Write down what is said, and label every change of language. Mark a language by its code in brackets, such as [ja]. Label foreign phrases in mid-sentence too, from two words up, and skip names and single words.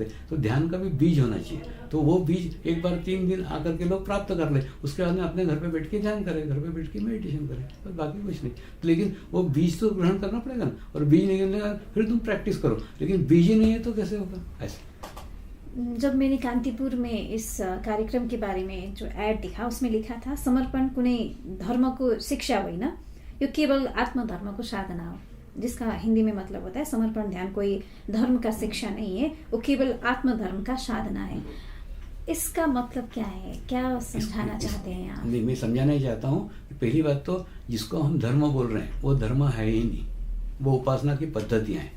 [hi] तो ध्यान का भी बीज होना चाहिए, तो वो बीज एक बार 3 दिन आकर के लोग प्राप्त कर ले, उसके बाद में अपने घर पे बैठ के ध्यान करें, घर पे बैठ के मेडिटेशन करें, बस बाकी कुछ नहीं। लेकिन वो बीज तो ग्रहण करना पड़ेगा ना, और बीज नहीं करने का फिर तुम प्रैक्टिस करो, लेकिन बीज ही नहीं है तो कैसे होगा? ऐसे जब मैंने कान्तिपुर में इस कार्यक्रम के बारे में जो एड दिखा, उसमें लिखा था [ne] समर्पण कुनै धर्मको शिक्षा होइन, यो केवल आत्मधर्मको साधना हो, [hi] जिसका हिंदी में मतलब होता है समर्पण ध्यान कोई धर्म का शिक्षा नहीं है, वो केवल आत्मधर्म का साधना है। इसका मतलब क्या है, क्या समझाना चाहते हैं आप? नहीं, मैं समझाना ही चाहता हूँ कि पहली बात तो जिसको हम धर्म बोल रहे हैं वो धर्म है ही नहीं, वो उपासना की पद्धतियाँ हैं।